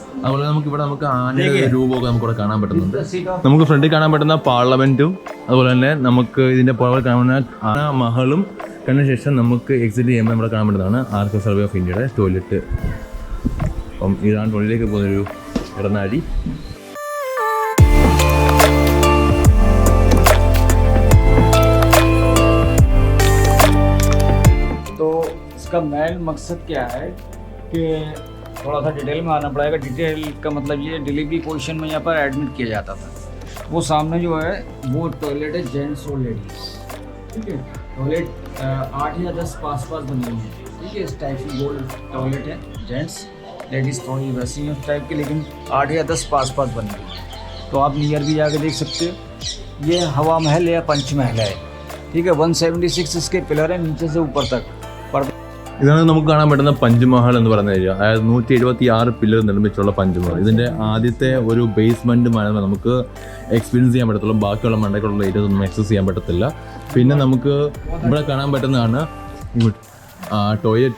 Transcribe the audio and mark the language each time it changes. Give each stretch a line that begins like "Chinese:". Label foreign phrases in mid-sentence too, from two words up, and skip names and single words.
Malayalam: അതുപോലെ നമുക്ക് ആനയുടെ രൂപമൊക്കെ നമുക്കിവിടെ കാണാൻ പറ്റുന്നുണ്ട്. നമുക്ക് ഫ്രണ്ടിൽ കാണാൻ പറ്റുന്ന പാർലമെൻറ്റും അതുപോലെ തന്നെ നമുക്ക് ഇതിൻ്റെ പുറകിൽ കാണുന്ന ആന മഹലും കണ്ട ശേഷം നമുക്ക് എക്സിറ്റ് ചെയ്യുമ്പോൾ ഇവിടെ കാണാൻ പറ്റുന്നതാണ് ആർക്കിയോളജിക്കൽ സർവേ ഓഫ് ഇന്ത്യയുടെ ടോയ്ലറ്റ്. അപ്പം ഇതാണ് ടോയ്ലറ്റിലേക്ക് പോകുന്നൊരു ഇടനാഴി.
Hindi: तो इसका मेन मकसद क्या है कि थोड़ा सा डिटेल में आना पड़ेगा. डिटेल का मतलब ये डिलीवरी पोजीशन में यहाँ पर एडमिट किया जाता था. वो सामने जो है वो टॉयलेट है जेंट्स और लेडीज़. ठीक है, टॉयलेट 8 या 10 पास बनी हुई है. ठीक है, इस टाइप की गोल टॉयलेट है.
English: gents ladies
Hindi: थोड़ी वैसी हैं उस टाइप की, लेकिन 8 या 10 पास बनी हुई है. तो आप नियर भी जाके देख सकते हो. ये हवा महल या पंच महल है. ठीक है, 176 इसके पिलर है नीचे से ऊपर तक.
Malayalam: ഇതാണ് നമുക്ക് കാണാൻ പറ്റുന്ന പഞ്ച്മഹൽ എന്ന് പറയുന്ന ഏരിയ. അതായത് 176 പില്ലർ നിർമ്മിച്ചുള്ള പഞ്ച്മഹൽ. ഇതിൻ്റെ ആദ്യത്തെ ഒരു ബേസ്മെൻറ്റ് മാത്രമേ നമുക്ക് എക്സ്പീരിയൻസ് ചെയ്യാൻ പറ്റത്തുള്ളൂ. ബാക്കിയുള്ള മണ്ടയ്ക്കുള്ള ഏരിയ ഒന്നും ആക്സസ് ചെയ്യാൻ പറ്റത്തില്ല. പിന്നെ നമുക്ക് ഇവിടെ കാണാൻ പറ്റുന്നതാണ് ടോയ്ലറ്റ്.